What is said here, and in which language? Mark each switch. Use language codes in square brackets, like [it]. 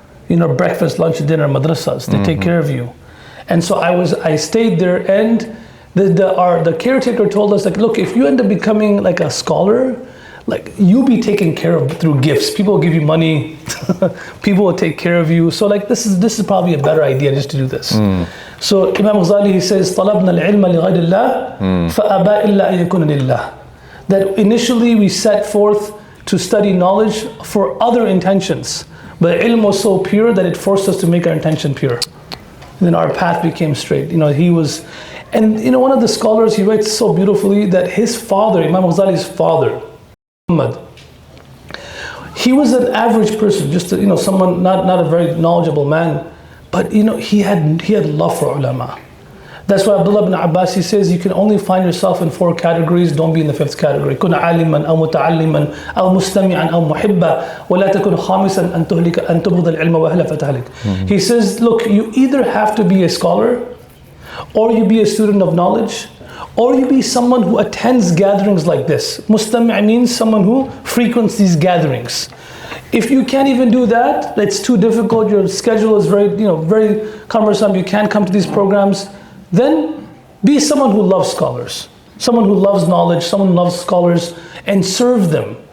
[en] You know, breakfast, lunch, dinner, madrasas, they take care of you. And so I stayed there, and the caretaker told us, like, look, if you end up becoming like a scholar, like, you'll be taken care of through gifts. People will give you money, people will take care of you. So, like, this is probably a better idea just to do this. So Imam Al-Ghazali, he says, [ar] طَلَبْنَا الْعِلْمَ لِغَيْرِ اللَّهِ فَأَبَى إِلَّا أَن يَكُونَ لِلَّهِ. [en] That initially we set forth to study knowledge for other intentions, but ilm was so pure that it forced us to make our intention pure. And then our path became straight. You know, and you know, one of the scholars, he writes so beautifully that his father, Imam Ghazali's father, Muhammad, he was an average person, just someone not a very knowledgeable man, but he had love for ulama. That's why Abdullah ibn Abbas, he says, you can only find yourself in 4 categories. Don't be in the 5th category. [ar] كن عالما أو متعلما أو مستمعا أو محبا ولا تكن خامسا أن تبغض العلم وأهله فتهلك. [en] He says, look, you either have to be a scholar, or you be a student of knowledge, or you be someone who attends gatherings like this. Mustami' means someone who frequents these gatherings. If you can't even do that, it's too difficult, your schedule is very cumbersome, you can't come to these programs, then be someone who loves scholars, someone who loves knowledge, someone who loves scholars, and serve them.